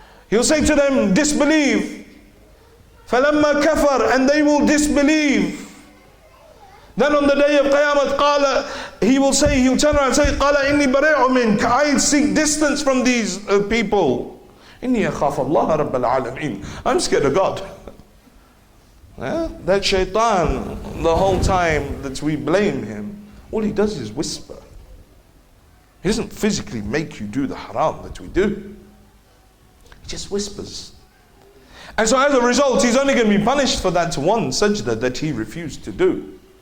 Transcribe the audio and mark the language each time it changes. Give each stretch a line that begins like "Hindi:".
English: He'll say to them, disbelieve.
Arabic: فَلَمَّا كَفَرْ,
English: and they will disbelieve. Then on the day of Qiyamah, he'll turn around and say,
Arabic: قَالَ إِنِّي بَرِيءٌ مِنْكَ,
English: I seek distance from these people.
Arabic: إِنِّي أَخَافَ اللَّهَ رَبَّ الْعَالَمِينَ,
English: I'm scared of God. That shaitan, the whole time that we blame him, all he does is whisper. He doesn't physically make you do the haram that we do. He just whispers. And so as a result, he's only going to be punished for that one sajda that he refused to do.